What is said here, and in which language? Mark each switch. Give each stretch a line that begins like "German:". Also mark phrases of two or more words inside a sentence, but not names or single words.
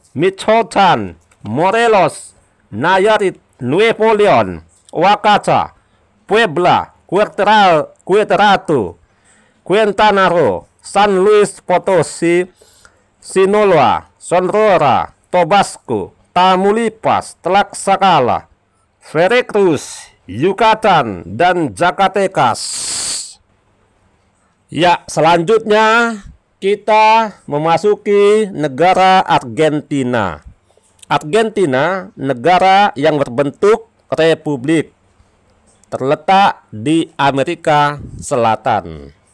Indonesian: Michoacán, Morelos, Nayarit, Nuevo León, Oaxaca, Puebla, Querétaro, Quintana Roo, San Luis Potosí, Sinaloa, Sonora, Tabasco, Tamaulipas, Tlaxcala, Veracruz, Yucatan, dan Zacatecas. Ya, selanjutnya kita memasuki negara Argentina. Argentina, negara yang berbentuk republik, terletak di Amerika Selatan.